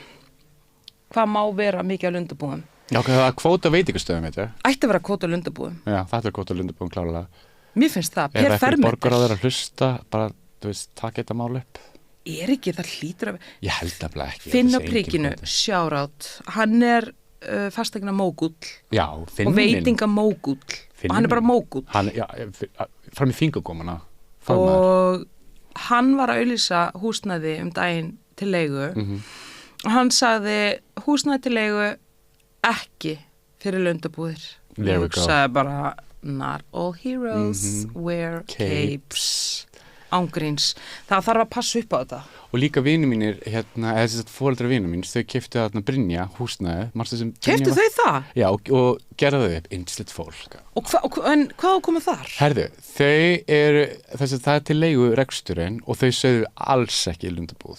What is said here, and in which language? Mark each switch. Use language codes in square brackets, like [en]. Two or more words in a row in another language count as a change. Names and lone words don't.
[is] Hvað má vera mikið á lundabúðum? Já, það er kvóta veitingastöðum, veit ég. Ætti að vera kvóta á lundabúðum. Já, þetta er kvóta á lundabúðum, klárlega. Mér finnst það, per fermeter. Ef ekki borgar á þeirra að hlusta, bara, þú veist, taka þetta mál upp. Er ekki, það hlýtur að... Ég held að ekki. Finna príkinu, shout-out. Hann er fastegna mógull. Já, finnin. Og veitinga mógull. Og hann er bara mógull. Já, fram í fingurgómana. Og hann var að auglýsa húsnæði daginn til leigu. Og hann sagði, húsnæði til leigu ekki fyrir lundabúðir. [en] There we go. [is] Og sagði bara, [en] not all heroes wear capes. [is] ángríns. Það þarf að passa upp á þetta. Og líka vinur mínir, eða þess að foreldrar vinur mín, þau keyptu þarna Brynja, húsnæði. Keyptu þau það? Já, og gerðu þau upp, yndislegt fólk. En hvað komið þar? Herðu, það er til leigu reksturinn og þau sögðu alls ekki í Lundabúð.